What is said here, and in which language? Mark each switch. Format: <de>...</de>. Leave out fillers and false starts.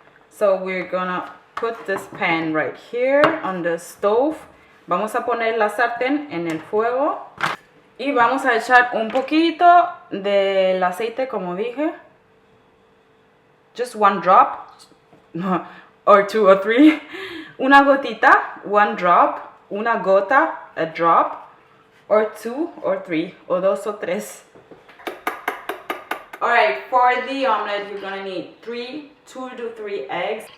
<en>So we're gonna put this pan right here on the stove.</en> <es>Vamos a poner la sartén en el fuego y vamos a echar un poquito del aceite, como dije.</es> <en>Just one drop, or two or three.</en> <es>Una gotita,</es> <en>one drop.</en> <es>Una gota,</es> <en>a drop. Or two or three,</en> <es>o dos o tres.</es> <en>Alright, for the omelet, you're gonna need 2 to 3 eggs.</en>